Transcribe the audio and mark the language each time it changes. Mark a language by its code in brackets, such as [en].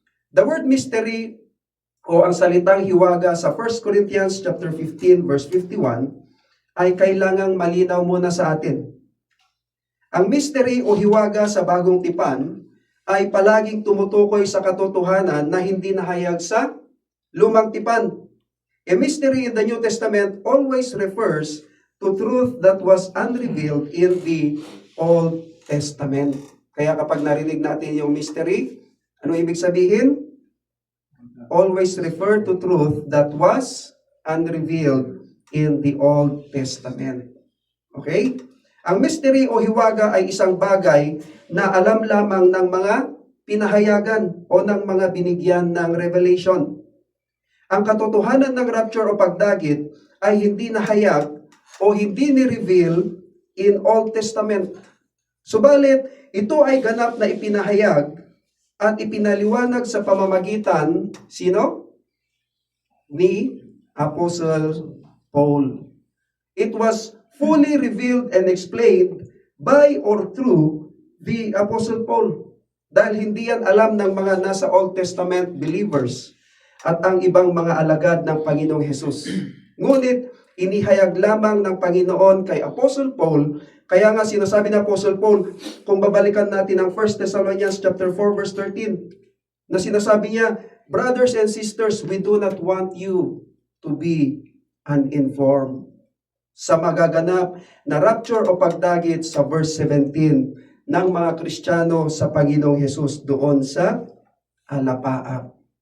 [tl] The word mystery o ang salitang hiwaga sa 1 Corinthians chapter 15 verse 51 ay kailangang malinaw muna sa atin. Ang mystery o hiwaga sa bagong tipan ay palaging tumutukoy sa katotohanan na hindi nahayag sa lumang tipan. [en] A mystery in the New Testament always refers to truth that was unrevealed in the Old Testament. [tl] Kaya kapag narinig natin yung mystery, ano ibig sabihin? [en] Always refer to truth that was unrevealed in the Old Testament. Okay? [tl] Ang mystery o hiwaga ay isang bagay na alam lamang ng mga pinahayagan o ng mga binigyan ng revelation. Ang katotohanan ng rapture o pagdagit ay hindi nahayag o hindi ni-reveal in Old Testament. Subalit, ito ay ganap na ipinahayag at ipinaliwanag sa pamamagitan, sino? Ni Apostle Paul. [en] It was fully revealed and explained by or through the Apostle Paul. [tl] Dahil hindi yan alam ng mga nasa Old Testament believers at ang ibang mga alagad ng Panginoong Hesus. Ngunit, inihayag lamang ng Panginoon kay Apostle Paul Kaya nga sinasabi ni Apostle Paul, kung babalikan natin ang 1 Thessalonians chapter 4 verse 13, na sinasabi niya, [en] brothers and sisters, we do not want you to be uninformed [tl] sa magaganap na rapture o pagdagit sa verse 17 ng mga Kristiyano sa Panginoong Hesus doon sa alapaap.